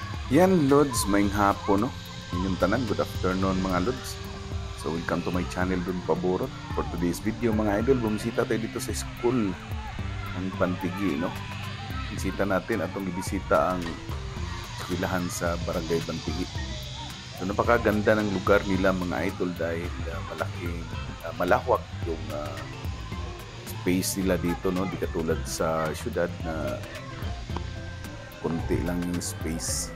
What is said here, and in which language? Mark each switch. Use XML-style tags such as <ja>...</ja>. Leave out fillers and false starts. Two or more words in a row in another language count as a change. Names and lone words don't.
<ceb>Yan Lods, maing hapon no. Inyong tanan,</ceb> <en>good afternoon</en> <ceb>mga Lods.</ceb> <en>So welcome to my channel Don Paborot. For today's video</en> <tl>mga idol, bumisita tayo dito sa school ng Bantigi no. Bisita natin</tl> <ceb>atong ibisita ang eskwelahan sa Barangay Bantigi.</ceb> <tl>So napakaganda ng lugar nila mga idol dahil malawak yung space nila dito no, di katulad sa syudad na konti lang yung space.</tl>